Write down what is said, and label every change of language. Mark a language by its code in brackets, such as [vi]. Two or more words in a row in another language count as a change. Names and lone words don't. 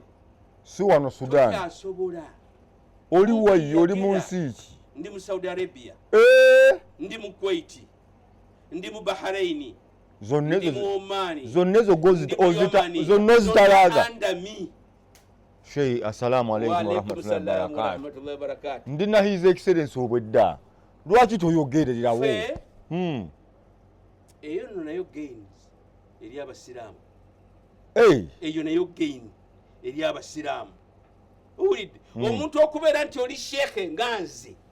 [lg] Si wano Sudan. Tokyasobola. Oli wayi oli mu nsi ki? Ndi mu Saudi Arabia. Ndi mu Kuwait. Ndi mu Bahrain. Zonna ozitalaga. Sheikh, [ar] السلام عليكم ورحمة الله وبركاته. [lg] Ndina [en] His Excellency [lg] obwedda. Lwaki toyogererawo? Eyo nayo gains eri abasiraamu. Eyo nayo gain eri abasiraamu. Owulidde omuntu okubeera nti oli sheekhe nga nze.